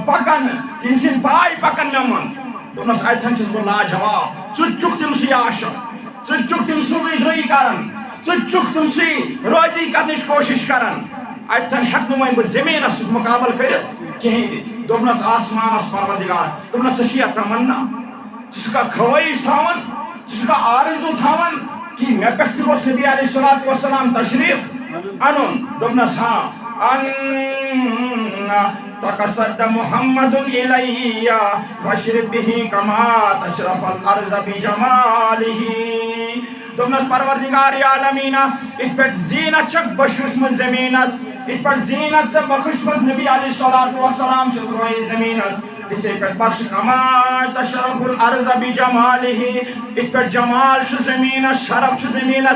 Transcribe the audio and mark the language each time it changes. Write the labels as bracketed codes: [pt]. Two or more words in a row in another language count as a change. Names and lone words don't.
[ks] پکان تٔمۍ سٕنٛدۍ پاے پکان مےٚ منٛز دوپنس اتتھن چھُس بہٕ لاجواب ژٕ چھُکھ تٔمۍ سٕے عاشق ژٕ چھُکھ تٔمۍ سٕنٛزٕے رٲیی کران ژٕ چھُکھ تٔمۍ سٕے رٲضی کرنٕچ کوٗشش کران اتتھن ہیٚکہٕ نہٕ وۄنۍ بہٕ زمیٖنس سۭتۍ مُقابلہٕ کٔرِتھ کِہیٖنۍ تہِ دوپنس آسمانس پروردگار دوپنس ژےٚ چھُیا تمنا ژٕ چھُکھا خٲہِش تھاوان ژٕ چھُکھا آرزوٗ تھاوان کہِ مےٚ پٮ۪ٹھ تہِ گوٚژھ [ar] نبی علیہ الصلوۃ والسلام [ks] تشریٖف انُن دوپنس ہاں [ar] تقصد محمد الیہ فاشرب به کما تشرف الارض بجمالہ [ks] دوپنس پروردگار عالمیٖنا یِتھ پٲٹھۍ زیٖنت چھکھ بخشمٕژ زمیٖنس یِتھ پٲٹھۍ زیٖنت ژےٚ بخشمٕژ [ar] نبی علیہ الصلوۃ [ks] والسلام چھُ ترٛٲیِتھ زمیٖنس تِتھے پٲٹھۍ بخش [ar] کما تشرف الارض بجمالہ [ks] یِتھ پٲٹھۍ جمال چھُ زمیٖنس شرف چھُ زمیٖنس